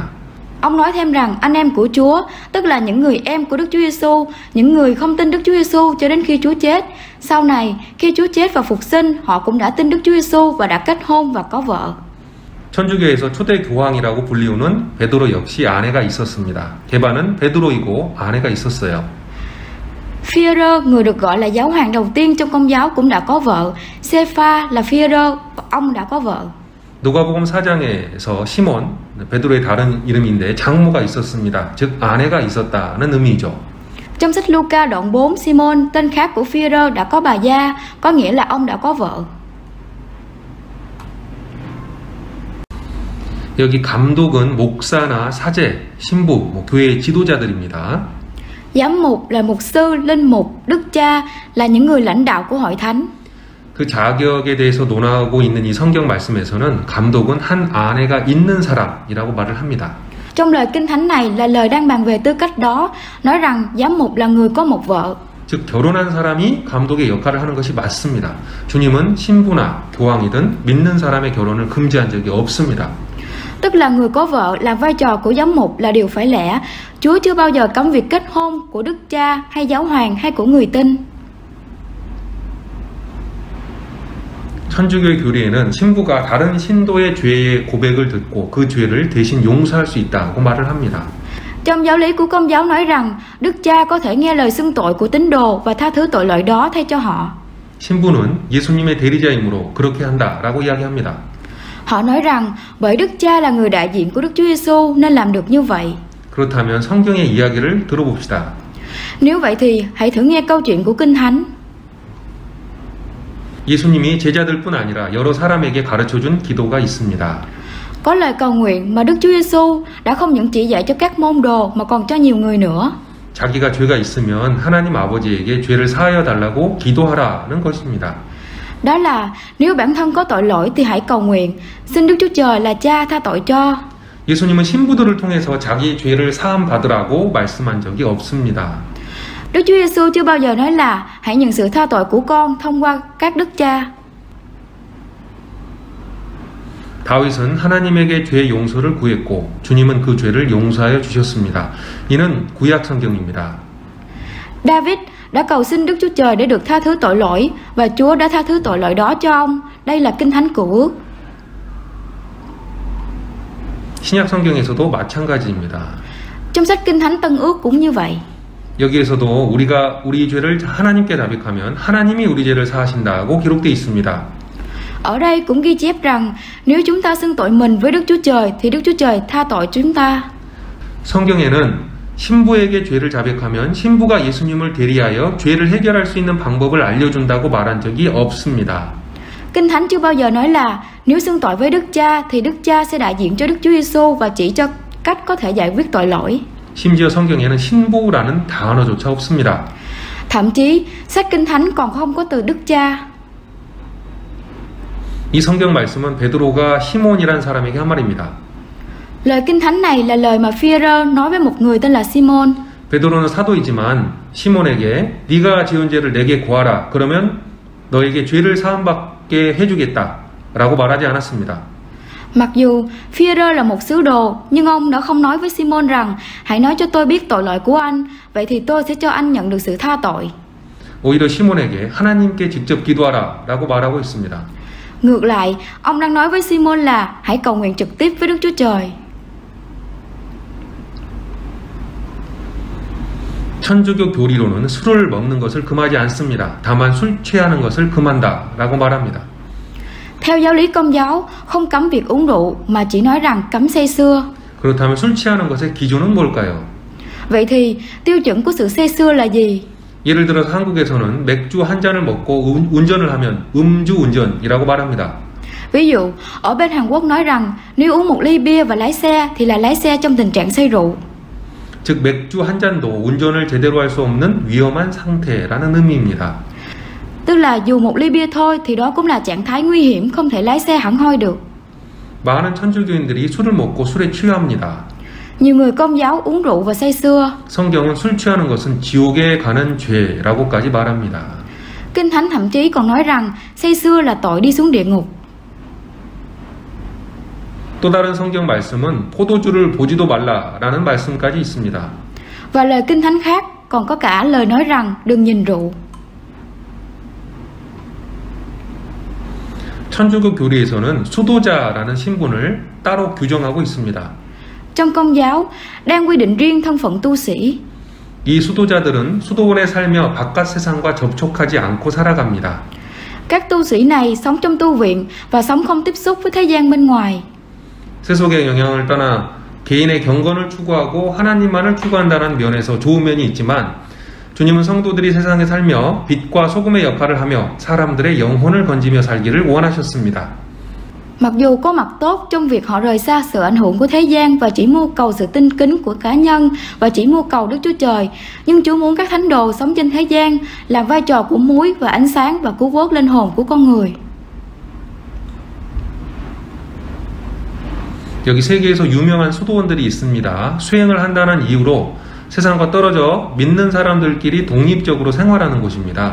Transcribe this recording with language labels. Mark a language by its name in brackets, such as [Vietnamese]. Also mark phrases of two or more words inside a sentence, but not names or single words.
[Vietnamese] Ông nói thêm rằng anh em của Chúa, tức là những người em của Đức Chúa Giêsu, những người không tin Đức Chúa Giêsu cho đến khi Chúa chết. Sau này, khi Chúa chết và phục sinh, họ cũng đã tin Đức Chúa Giêsu và đã kết hôn và có vợ. [Korean] 천주교에서 초대 교황이라고 불리우는 베드로 역시 아내가 있었습니다. 게바는 베드로이고 아내가 있었어요. [Vietnamese] Phi-e-rơ, người được gọi là giáo hoàng đầu tiên trong Công giáo cũng đã có vợ. Sê-pha là Phi-e-rơ, ông đã có vợ. [Korean] 누가복음 4장에서 시몬, 베드로의 다른 이름인데 장모가 있었습니다. 즉 아내가 있었다는 의미죠. [Vietnamese] Trong sách Luca đoạn 4, Simon, tên khác của Phi-e-rơ đã có bà gia, có nghĩa là ông đã có vợ. [Korean] 여기 감독은 목사나 사제, 신부, 교회의 지도자들입니다. [Vietnamese] Giám mục là mục sư, linh mục, đức cha là những người lãnh đạo của hội thánh. [Korean] 그 자격에 대해서 논하고 있는 이 성경 말씀에서는 감독은 한 아내가 있는 사람이라고 말을 합니다. [Vietnamese] Trong lời Kinh Thánh này là lời đang bàn về tư cách đó, nói rằng giám mục là người có một vợ. [Korean] 즉 결혼한 사람이 감독의 역할을 하는 것이 맞습니다. 주님은 신부나 교황이든 믿는 사람의 결혼을 금지한 적이 없습니다. [Vietnamese] Tức là người có vợ làm vai trò của giám mục là điều phải lẽ. Chúa chưa bao giờ cấm việc kết hôn của đức cha hay giáo hoàng hay của người tin. [Korean] 천주교의 교리에는 신부가 다른 신도의 죄의 고백을 듣고 그 죄를 대신 용서할 수 있다고 말을 합니다. [Vietnamese] Trong giáo lý của Công giáo nói rằng đức cha có thể nghe lời xưng tội của tín đồ và tha thứ tội lỗi đó thay cho họ. [Korean] 신부는 예수님의 대리자이므로 그렇게 한다라고 이야기합니다. [Vietnamese] Họ nói rằng bởi đức cha là người đại diện của Đức Chúa Giêsu nên làm được như vậy. [Korean] 그렇다면 성경의 이야기를 들어봅시다. [Vietnamese] Nếu vậy thì hãy thử nghe câu chuyện của Kinh Thánh. [Korean] 예수님이 제자들뿐 아니라 여러 사람에게 가르쳐준 기도가 있습니다. [Vietnamese] Có lời cầu nguyện mà Đức Chúa Giêsu đã không những chỉ dạy cho các môn đồ mà còn cho nhiều người nữa. [Korean] 자기가 죄가 있으면 하나님 아버지에게 죄를 사하여 달라고 기도하라는 것입니다. [Vietnamese] Đó là nếu bản thân có tội lỗi thì hãy cầu nguyện, xin Đức Chúa Trời là Cha tha tội cho. [Korean] 예수님은 신부들을 통해서 자기 죄를 사함 받으라고 말씀한 적이 없습니다. [Vietnamese] Đức Chúa Giêsu chưa bao giờ nói là hãy nhận sự tha tội của con thông qua các đức cha. [Korean] 다윗은 하나님에게 죄 용서를 구했고 주님은 그 죄를 용서하여 주셨습니다. 이는 구약 성경입니다. [Vietnamese] David đã cầu xin Đức Chúa Trời để được tha thứ tội lỗi và Chúa đã tha thứ tội lỗi đó cho ông. Đây là Kinh Thánh Cựu Ước. [Korean] 신약 성경에서도 마찬가지입니다. [Vietnamese] Trong sách Kinh Thánh Tân Ước cũng như vậy. [Korean] 여기에서도 우리가 우리 죄를 하나님께 자백하면 하나님이 우리 죄를 사하신다고 기록되어 있습니다. [Vietnamese] Ở đây cũng ghi chép rằng nếu chúng ta xưng tội mình với Đức Chúa Trời thì Đức Chúa Trời tha tội chúng ta. [Korean] 성경에는 신부에게 죄를 자백하면 신부가 예수님을 대리하여 죄를 해결할 수 있는 방법을 알려준다고 말한 적이 없습니다. [Vietnamese] Kinh Thánh chưa bao giờ nói là nếu xưng tội với Đức Cha thì Đức Cha sẽ đại diện cho Đức Chúa Giêsu và chỉ cho cách có thể giải quyết tội lỗi. [Korean] 심지어 성경에는 신부라는 단어조차 없습니다. [Vietnamese] Thậm chí sách Kinh Thánh còn không có từ Đức Cha. [Korean] 이 성경 말씀은 베드로가 시몬이란 사람에게 한 말입니다. [Vietnamese] Lời Kinh Thánh này là lời mà Phi-e-rơ nói với một người tên là Simon. [Korean] 베드로는 사도이지만 시몬에게 네가 지은 죄를 내게 고하라. 그러면 너에게 죄를 사함받게 해주겠다라고 말하지 않았습니다. [Vietnamese] Mặc dù Phi-e-rơ là một sứ đồ, nhưng ông đã không nói với Simon rằng hãy nói cho tôi biết tội lỗi của anh, vậy thì tôi sẽ cho anh nhận được sự tha tội. [Korean] 오히려 시몬에게 하나님께 직접 기도하라라고 말하고 있습니다. [Vietnamese] Ngược lại, ông đang nói với Simon là hãy cầu nguyện trực tiếp với Đức Chúa Trời. [Korean] 천주교 교리로는 술을 먹는 것을 금하지 않습니다. 다만 술 취하는 것을 금한다라고 말합니다. [Vietnamese] Theo giáo lý Công giáo, không cấm việc uống rượu mà chỉ nói rằng cấm say sưa. [Korean] 그렇다면 술 취하는 것의 기준은 뭘까요? [Vietnamese] Vậy thì tiêu chuẩn của sự say sưa là gì? [Korean] 예를 들어서 한국에서는 맥주 한 잔을 먹고 운전을 하면 음주운전이라고 말합니다. [Vietnamese] Ví dụ, ở bên Hàn Quốc nói rằng nếu uống một ly bia và lái xe thì là lái xe trong tình trạng say rượu. [Korean] 즉 맥주 한 잔도 운전을 제대로 할 수 없는 위험한 상태라는 의미입니다. [Vietnamese] Tức là dù một ly bia thôi thì đó cũng là trạng thái nguy hiểm, không thể lái xe hẳn hoi được. [Korean] 많은 천주교인들이 술을 먹고 술에 취합니다. [Vietnamese] Nhiều người Công giáo uống rượu và say sưa. [Korean] 성경은 술 취하는 것은 지옥에 가는 죄라고까지 말합니다. [Vietnamese] Kinh Thánh thậm chí còn nói rằng say sưa là tội đi xuống địa ngục. [Korean] 또 다른 성경 말씀은 포도주를 보지도 말라라는 말씀까지 있습니다. [Vietnamese] Và lời Kinh Thánh khác còn có cả lời nói rằng đừng nhìn rượu. [Korean] 천주교 교리에서는 수도자라는 신분을 따로 규정하고 있습니다. [Vietnamese] Trong Công giáo đang quy định riêng thân phận tu sĩ. [Korean] 이 수도자들은 수도원에 살며 바깥 세상과 접촉하지 않고 살아갑니다. [Vietnamese] Các tu sĩ này sống trong tu viện và sống không tiếp xúc với thế gian bên ngoài. [Korean] 세속의 영향을 떠나 개인의 경건을 추구하고 하나님만을 추구한다는 면에서 좋은 면이 있지만 주님은 성도들이 세상에 살며 빛과 소금의 역할을 하며 사람들의 영혼을 건지며 살기를 원하셨습니다. [Vietnamese] Mặc dù có mặt tốt trong việc họ rời xa sự ảnh hưởng của thế gian và chỉ mưu cầu sự tinh kính của cá nhân và chỉ mưu cầu Đức Chúa Trời, nhưng Chúa muốn các thánh đồ sống trên thế gian làm vai trò của muối và ánh sáng và cứu vớt linh hồn của con người. [Korean] 여기 세계에서 유명한 수도원들이 있습니다. 수행을 한다는 이유로 세상과 떨어져 믿는 사람들끼리 독립적으로 생활하는 곳입니다.